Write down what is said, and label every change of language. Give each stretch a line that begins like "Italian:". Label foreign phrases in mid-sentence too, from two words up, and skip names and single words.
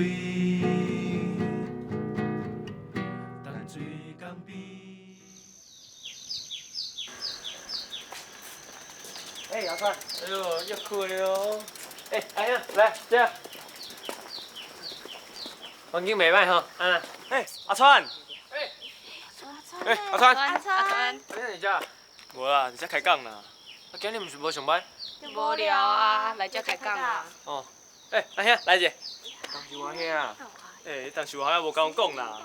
Min Nan Chinese: 淡水港边。阿川，哎呦，要困了哦。阿兄，来这。环境袂歹吼，安那。阿川，阿川，阿川，你在遮？无啦，你才开讲啦。啊，今日毋是无上班？无聊啊，来遮开讲啊。哦。阿兄，来者。当是我兄。但是我还无甲阮讲啦。